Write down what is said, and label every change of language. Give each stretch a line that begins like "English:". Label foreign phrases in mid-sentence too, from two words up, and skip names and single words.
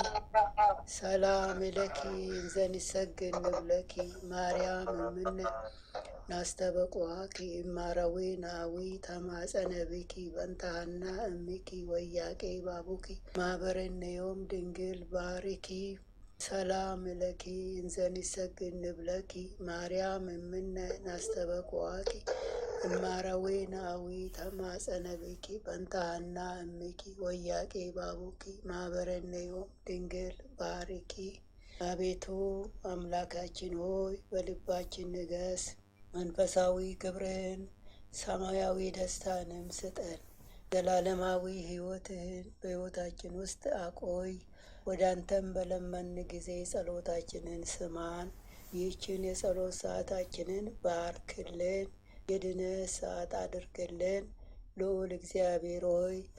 Geez: ሰላም ለኪ እንዘ ንሰግድ ንብለኪ ማርያም እምነ ናስተበኩዓኪ እማራዊ ነአዊ ተማጸነ ብኪ በንታሃና እሚኪ ወያቄ ባቡኪ ማህበረነዮም ድንግል ባርኪ። ሰላም ለኪ እንዘ ንሰግድ ንብለኪ ማርያም እምነ ናስተበኩዓኪ እማራዊ ነአዊ ተማጸነ ብኪ በንታሃና እሚኪ ወያቄ ባቡኪ ማህበረነዮም ድንግል ባርኪ። አቤቱ
Amharic: አምላካችን ሆይ በልባችን ንገስ፣ መንፈሳዊ ክብርህን ሰማያዊ ደስታንም ስጠን። ዘላለማዊ ሕይወትህን በሕይወታችን ውስጥ አቆይ። ወደ አንተም በለመን ጊዜ ጸሎታችንን ስማን። ይህችን የጸሎት ሰዓታችንን ባርክልን፣ የድነት ሰዓት አድርግልን። ልዑል እግዚአብሔር ሆይ